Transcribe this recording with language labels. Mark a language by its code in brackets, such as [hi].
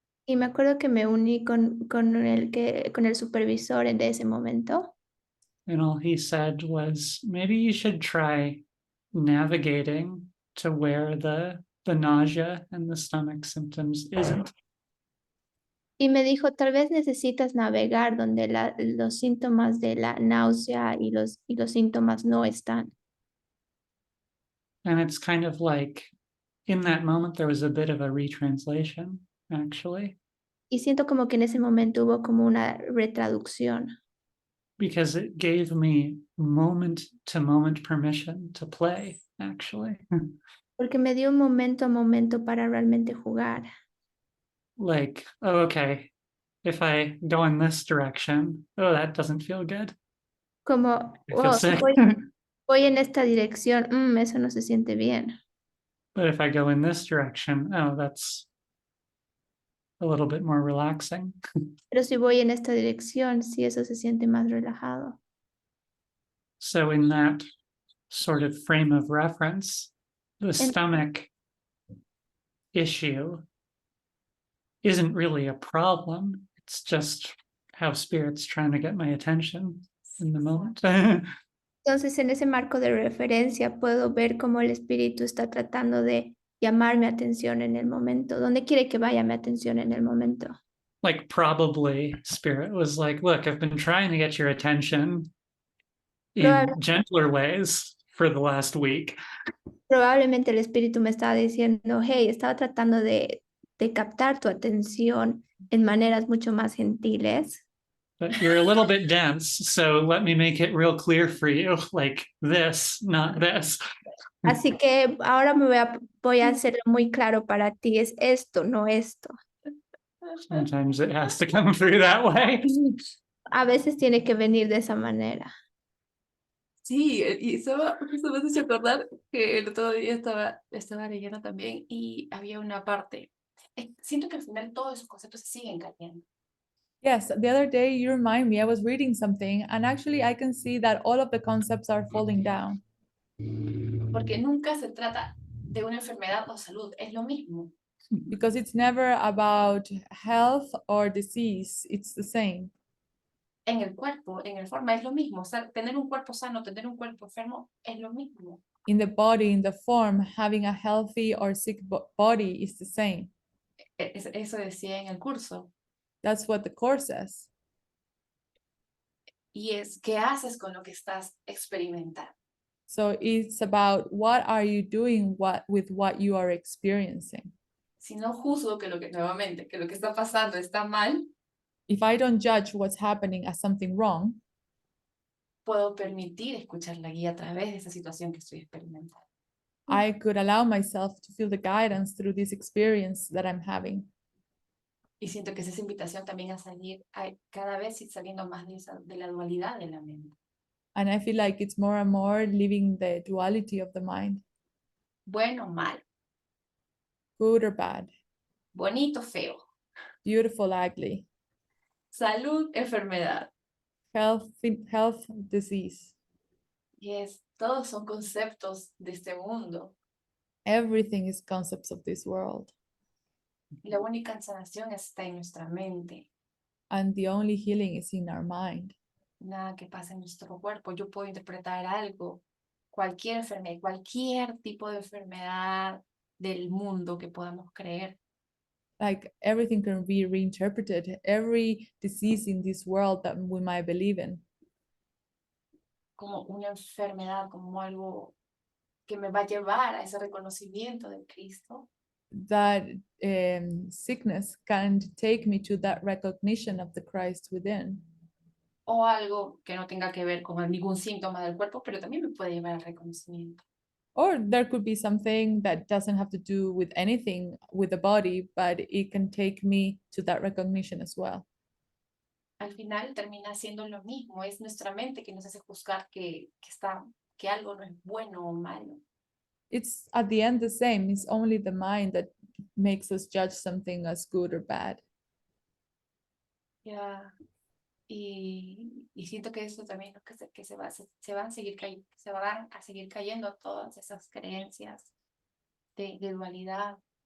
[es] Y me acuerdo que me uní con el supervisor de ese momento. [en] And all he said was, maybe you should try navigating to where the nausea and the stomach symptoms isn't. [es] Y me dijo, tal vez necesitas navegar donde los síntomas de la náusea y los síntomas no están. [en] And it's kind of like, in that moment, there was a bit of a retranslation, actually, [es] Y siento como que en ese momento hubo como una retraducción, [en] because it gave me moment to moment permission to play, actually. [es] porque me dio un momento a momento para realmente jugar. [en] Like, oh, okay, if I go in this direction, oh, that doesn't feel good. [es] Como, [en] I feel [es] oh, si [en] sick. [es] voy en esta dirección, eso no se siente bien. [en] But if I go in this direction, oh, that's a little bit more relaxing. [es] Pero si voy en esta dirección, sí, eso se siente más relajado. [en] So in that sort of frame of reference, the stomach issue isn't really a problem. It's just how spirit's trying to get my attention in the moment. [es] Entonces, en ese marco de referencia, puedo ver cómo el espíritu está tratando de llamar mi atención en el momento. ¿Dónde quiere que vaya mi atención en el momento? [en] Like probably Spirit was like, look, I've been trying to get your attention in gentler ways for the last week. [es] Probablemente el espíritu me estaba diciendo, hey, estaba tratando de captar tu atención en maneras mucho más gentiles. [en] But you're a little bit dense, so let me make it real clear for you, like this, not this. [es] Así que ahora voy a hacerlo muy claro para ti, es esto, no esto. [en] Sometimes it has to come through that way. [es] A veces tiene que venir de esa manera. Sí, y eso me hace acordar que el otro día estaba leyendo también y había una parte. Siento que al final todos esos conceptos se siguen cayendo. [en] Yes, the other day you remind me, I was reading something, and actually I can see that all of the concepts are falling down. [es] Porque nunca se trata de una enfermedad o salud, es lo mismo. [en] Because it's never about health or disease, it's the same. [es] En el cuerpo, en el forma, es lo mismo. O sea, tener un cuerpo sano, tener un cuerpo enfermo, es lo mismo. [en] In the body, in the form, having a healthy or sick body is the same. [es] Eso decía en el curso. [en] That's what the Course says. [es] Y es, ¿qué haces con lo que estás experimentando? [en] So it's about what are you doing with what you are experiencing. [es] Si no juzgo que nuevamente, que lo que está pasando está mal, [en] If I don't judge what's happening as something wrong, [es] puedo permitir escuchar la guía a través de esa situación que estoy experimentando. [en] I could allow myself to feel the guidance through this experience that I'm having. [es] Y siento que es esa invitación también a salir, a cada vez ir saliendo más de la dualidad de la mente. [en] And I feel like it's more and more living the duality of the mind, [es] Bueno, mal, [en] good or bad, [es] bonito, feo, [en] beautiful, ugly, [es] salud, enfermedad. [en] health, disease. [es] Yes, todos son conceptos de este mundo. [en] Everything is concepts of this world. [es] La única sanación está en nuestra mente. [en] And the only healing is in our mind. [es] Nada que pasa en nuestro cuerpo. Yo puedo interpretar algo, cualquier enfermedad, cualquier tipo de enfermedad del mundo que podamos creer. [en] Like everything can be reinterpreted, every disease in this world that we might believe in, [es] Como una enfermedad, como algo que me va a llevar a ese reconocimiento de Cristo. [en] that sickness can take me to that recognition of the Christ within. [es] O algo que no tenga que ver con ningún síntoma del cuerpo, pero también me puede llevar al reconocimiento. [en] Or there could be something that doesn't have to do with anything with the body, but it can take me to that recognition as well. [es] Al final termina siendo lo mismo, es nuestra mente que nos hace juzgar que algo no es bueno o malo. [en] It's at the end the same. It's only the mind that makes us judge something as good or bad. [es] Ya. Y siento que eso también es lo que se van a seguir cayendo todas esas creencias de dualidad.